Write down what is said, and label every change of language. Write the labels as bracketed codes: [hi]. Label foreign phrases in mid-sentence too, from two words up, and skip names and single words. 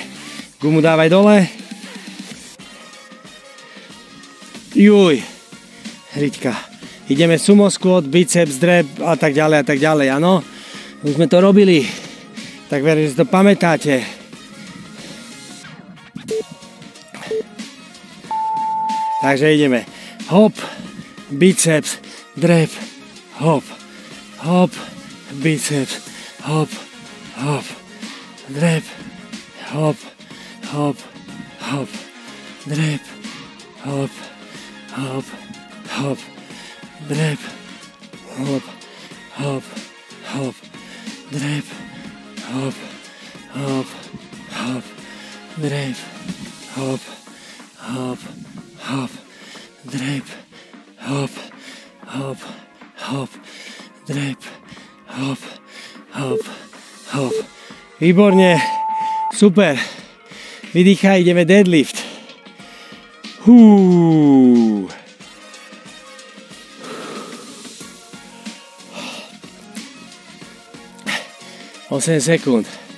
[sk] Gumu dávaj dole. Juj. Riťka. Ideme [en] sumo squat, [sk] biceps, drep a tak ďalej, áno? Už sme to robili. Tak verím, že si to pamätáte. Takže ideme. Hop. Biceps, drep, hop, hop, biceps, hop, hop, drep, hop, hop, hop, drep, hop, hop, hop, drep, hop, hop, hop, drep, hop, hop, hop, drep, hop, hop, hop, drep, hop, hop, hop, drep, hop, hop, hop. Výborne, super. Vydýchaj, ideme deadlift. 8 sekúnd.